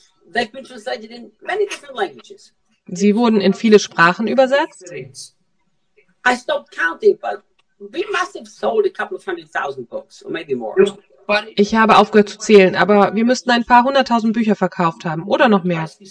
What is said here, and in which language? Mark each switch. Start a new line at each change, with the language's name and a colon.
English: They've been translated in many different languages.
German: Sie wurden in viele Sprachen übersetzt.
English: I stopped counting, but we must have sold a couple of hundred thousand books, or maybe more.
German: Ich habe aufgehört zu zählen, aber wir müssten ein paar hunderttausend Bücher verkauft haben, oder noch mehr.